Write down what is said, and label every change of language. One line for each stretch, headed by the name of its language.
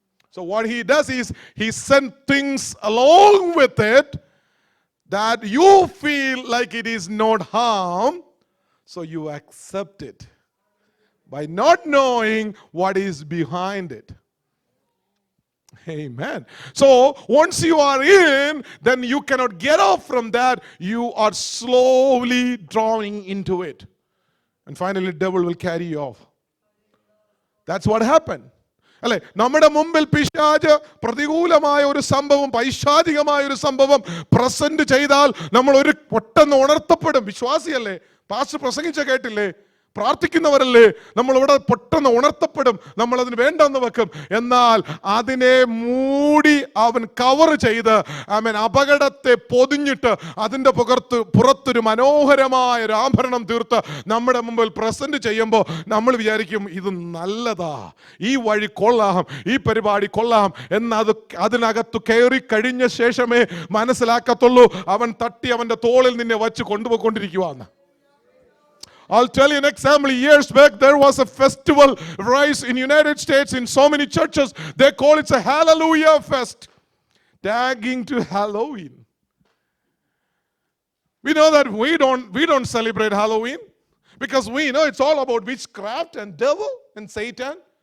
English: So what he does is, he sends things along with it that you feel like it is not harm, so you accept it by not knowing what is behind it. Amen. So once you are in, then you cannot get off from that. You are slowly drawing into it. And finally the devil will carry you off. That's what happened.
Malayalam: അല്ലെ, നമ്മുടെ മുമ്പിൽ പിശാച് പ്രതികൂലമായ ഒരു സംഭവം, പൈശാചികമായ ഒരു സംഭവം പ്രസന്റ് ചെയ്താൽ നമ്മൾ ഒരു പെട്ടെന്ന് ഉണർത്തപ്പെടും. വിശ്വാസിയല്ലേ, പാസ്റ്റർ പ്രസംഗിച്ച കേട്ടില്ലേ, പ്രാർത്ഥിക്കുന്നവരല്ലേ, നമ്മൾ ഇവിടെ പെട്ടെന്ന് ഉണർത്തപ്പെടും, നമ്മൾ അതിന് വേണ്ടെന്ന് വെക്കും. എന്നാൽ അതിനെ മൂടി അവൻ കവർ ചെയ്ത് അപകടത്തെ പൊതിഞ്ഞിട്ട് അതിൻ്റെ പുറത്തൊരു മനോഹരമായ ഒരു ആഭരണം തീർത്ത് നമ്മുടെ മുമ്പിൽ പ്രസന്റ് ചെയ്യുമ്പോൾ നമ്മൾ വിചാരിക്കും ഇത് നല്ലതാ, ഈ വഴി കൊള്ളാം, ഈ പരിപാടി കൊള്ളാം എന്ന് അതിനകത്ത് കയറി കഴിഞ്ഞ ശേഷമേ മനസ്സിലാക്കത്തുള്ളൂ അവൻ തട്ടി അവൻ്റെ തോളിൽ നിന്നെ വച്ച് കൊണ്ടുപോയിക്കൊണ്ടിരിക്കുവാന്ന്.
English: I'll tell you an example. Years back, there was a festival rise in United States in so many churches. They call it a Hallelujah Fest, tagging to Halloween. We know that we don't celebrate Halloween because we know it's all about witchcraft and devil and Satan.